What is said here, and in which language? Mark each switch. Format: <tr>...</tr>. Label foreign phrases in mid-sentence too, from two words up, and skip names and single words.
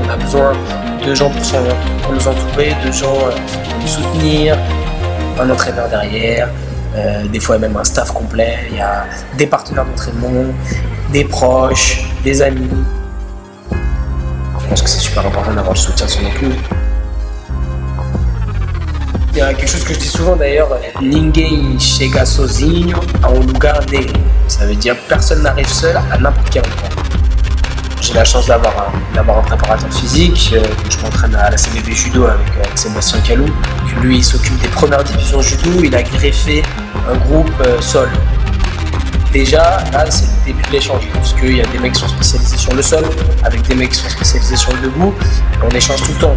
<fr>On a besoin de gens pour nous entourer, de gens pour nous soutenir, un entraîneur derrière, des fois même un staff complet. Il y a des partenaires d'entraînement, des proches, des amis. Je pense que c'est super important d'avoir le soutien de son épouse. Il y a quelque chose que je dis souvent d'ailleurs,</fr> <pt>Ninguém chega sozinho a um lugar negro.</pt> <fr>Ça veut dire personne n'arrive seul à n'importe quel endroit. J'ai la chance d'avoir un préparateur physique. Je m'entraîne à la CBB Judo avec Sébastien Calou. Lui, il s'occupe des premières divisions judo. Il a greffé un groupe sol. Déjà, là, c'est le début de l'échange, parce qu'il y a des mecs qui sont spécialisés sur le sol, avec des mecs qui sont spécialisés sur le debout, et on échange tout le temps.</fr>